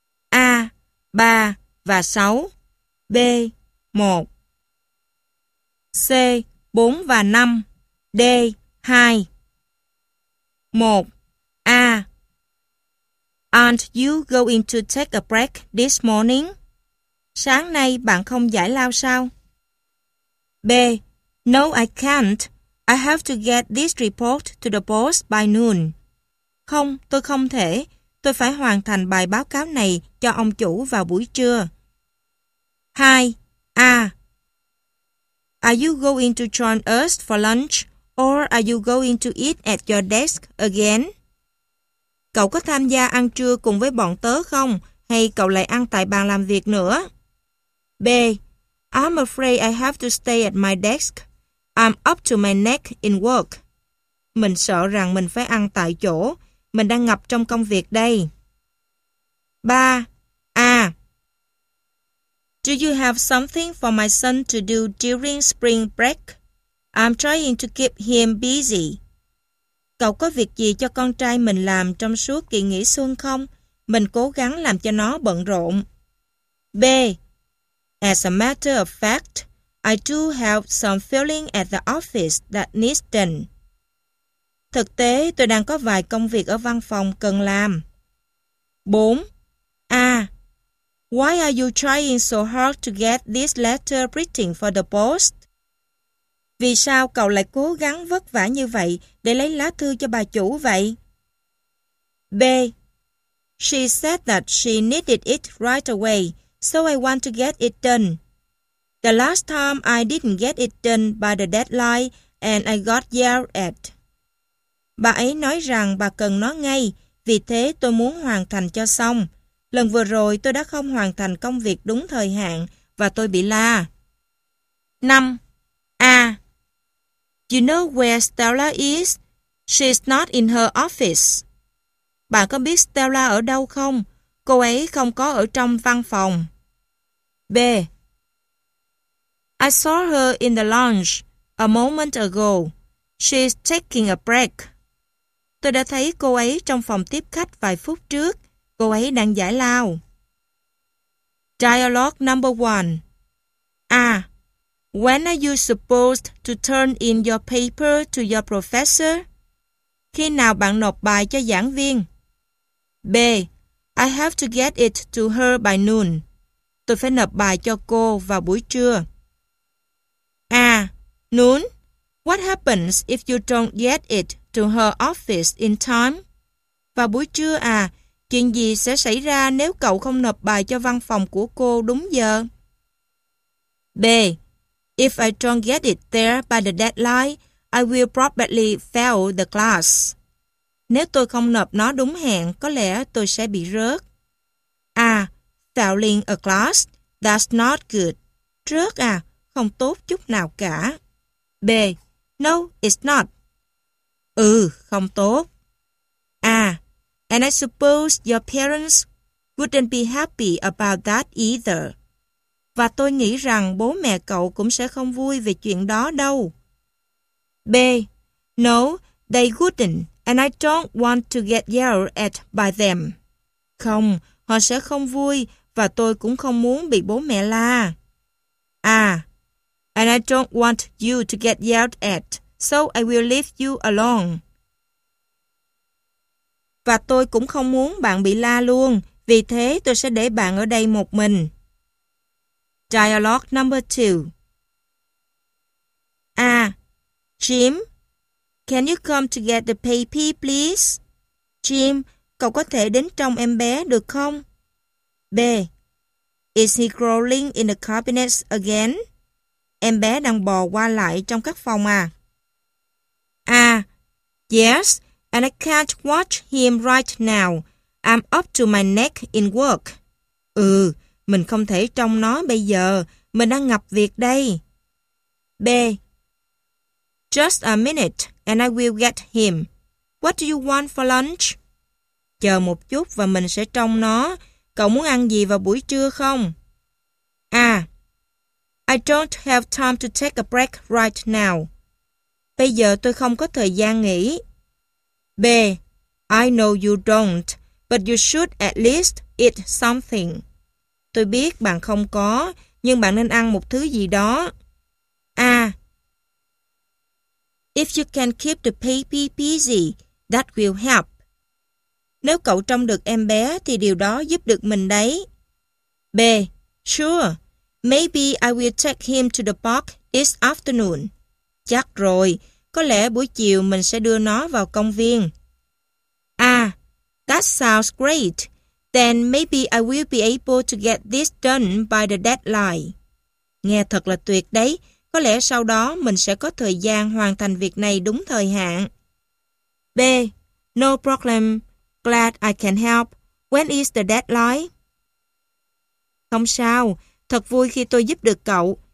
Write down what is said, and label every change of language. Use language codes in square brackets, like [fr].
[vi] A. 3 và 6. B. 1. C. 4 và 5. D. 2. 1. A. [en] Aren't you going to take a break this morning? [vi] Sáng nay bạn không giải lao sao? [en] B. No, I can't. I have to get this report to the boss by noon. [vi] Không, tôi không thể. Tôi phải hoàn thành bài báo cáo này cho ông chủ vào buổi trưa. 2. A. [en] Are you going to join us for lunch or are you going to eat at your desk again? [vi] Cậu có tham gia ăn trưa cùng với bọn tớ không hay cậu lại ăn tại bàn làm việc nữa? B. [en] I'm afraid I have to stay at my desk. I'm up to my neck in work. [vi] Mình sợ rằng mình phải ăn tại chỗ. Mình đang ngập trong công việc đây. 3. A. [en] Do you have something for my son to do during spring break? I'm trying to keep him busy. [vi] Cậu có việc gì cho con trai mình làm trong suốt kỳ nghỉ xuân không? Mình cố gắng làm cho nó bận rộn. B. [en] As a matter of fact, I do have some filling at the office that needs done. [vi] Thực tế, tôi đang có vài công việc ở văn phòng cần làm. 4. A. [en] Why are you trying so hard to get this letter written for the post? [vi] Vì sao cậu lại cố gắng vất vả như vậy để lấy lá thư cho bà chủ vậy? B. [en] She said that she needed it right away, so I want to get it done. The last time I didn't get it done by the deadline and I got yelled at. [vi] Bà ấy nói rằng bà cần nó ngay, vì thế tôi muốn hoàn thành cho xong. Lần vừa rồi tôi đã không hoàn thành công việc đúng thời hạn và tôi bị la. 5. A. [en] You know where Stella is? She's not in her office. [vi] Bạn có biết Stella ở đâu không? Cô ấy không có ở trong văn phòng. B. [en] I saw her in the lounge a moment ago. She's taking a break. [vi] Tôi đã thấy cô ấy trong phòng tiếp khách vài phút trước. Cô ấy đang giải lao. [en] Dialogue number 1. A. When are you supposed to turn in your paper to your professor? [vi] Khi nào bạn nộp bài cho giảng viên? B. [en] I have to get it to her by noon. [vi] Tôi phải nộp bài cho cô vào buổi trưa. [en] A. Noon. What happens if you don't get it to her office in time? [vi] Vào buổi trưa à, chuyện gì sẽ xảy ra nếu cậu không nộp bài cho văn phòng của cô đúng giờ? B. [en] If I don't get it there by the deadline, I will probably fail the class. [vi] Nếu tôi không nộp nó đúng hẹn, có lẽ tôi sẽ bị rớt. A. [en] Failing a class, that's not good. [vi] Rớt à, không tốt chút nào cả. [en] B. No, it's not. [vi] Ừ, không tốt. A. [en] And I suppose your parents wouldn't be happy about that either. [vi] Và tôi nghĩ rằng bố mẹ cậu cũng sẽ không vui về chuyện đó đâu. B. [en] No, they wouldn't, and I don't want to get yelled at by them. [vi] Không, họ sẽ không vui, và tôi cũng không muốn bị bố mẹ la. A. [en] And I don't want you to get yelled at, so I will leave you alone. [vi] Và tôi cũng không muốn bạn bị la luôn, vì thế tôi sẽ để bạn ở đây một mình. [en] Dialogue number 2. A. Jim, can you come to get the baby, please? [vi] Jim, cậu có thể đến trông em bé được không? B. [en] Is he crawling in the cabinets again? [vi] Em bé đang bò qua lại trong các phòng à? A. [en] Yes, and I can't watch him right now. I'm up to my neck in work. [vi] Ừ, mình không thể trông nó bây giờ. Mình đang ngập việc đây. B. [en] Just a minute and I will get him. What do you want for lunch? [vi] Chờ một chút và mình sẽ trông nó. Cậu muốn ăn gì vào buổi trưa không? A. [en] I don't have time to take a break right now. [vi] Bây giờ tôi không có thời gian nghỉ. B. [en] I know you don't, but you should at least eat something. [vi] Tôi biết bạn không có, nhưng bạn nên ăn một thứ gì đó. A. [en] If you can keep the baby busy, that will help. [vi] Nếu cậu trông được em bé thì điều đó giúp được mình đấy. [en] B. Sure. Maybe I will take him to the park this afternoon. [vi] Chắc rồi, có lẽ buổi chiều mình sẽ đưa nó vào công viên. [en] A. That sounds great. Then maybe I will be able to get this done by the deadline. [vi] Nghe thật là tuyệt đấy. Có lẽ sau đó mình sẽ có thời gian hoàn thành việc này đúng thời hạn. [en] B. No problem. Glad I can help. When is the deadline? [vi] Không sao. Thật vui khi tôi giúp được cậu.